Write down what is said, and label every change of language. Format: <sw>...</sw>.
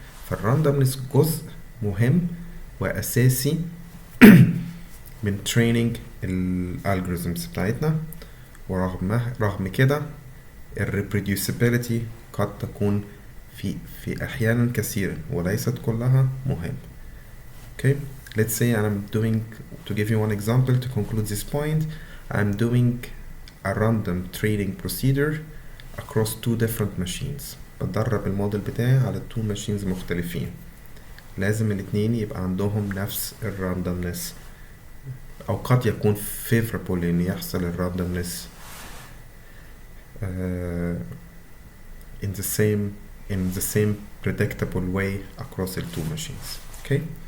<ar>فالراندومنس جزء مهم واساسي من training الالجوريزمز بتاعتنا، ورغم كده الريبروديوسيبيليتي قد تكون في احيانا كثيرا وليست كلها مهم.</ar> <en>okay, let's say I'm doing, to give you one example to conclude this point, I'm doing a random training procedure across 2 different machines.</en> <ar>بدرب الموديل بتاعي على 2 machines مختلفين. لازم الاتنين يبقى عندهم نفس الراندومنس، او قد يكون favorable ان يحصل الراندومنس</ar> <en>in the same predictable way across the 2 machines.</en> <ar>okay,</ar>